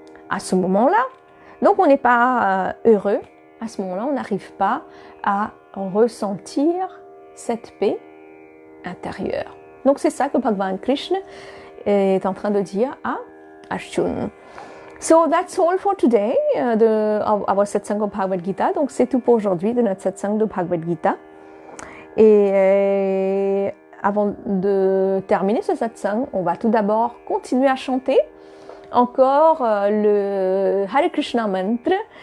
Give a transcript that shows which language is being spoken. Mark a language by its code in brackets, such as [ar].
[fr] À ce moment-là, donc on n'est pas heureux, à ce moment-là, on n'arrive pas à ressentir cette paix intérieure. Donc c'est ça que Bhagavan Krishna est en train de dire à Arjuna. [en] So that's all for today, of our satsang of Bhagavad Gita. [fr] Donc c'est tout pour aujourd'hui de notre satsang de Bhagavad Gita. Et avant de terminer ce satsang, on va tout d'abord continuer à chanter encore le Hare Krishna mantra.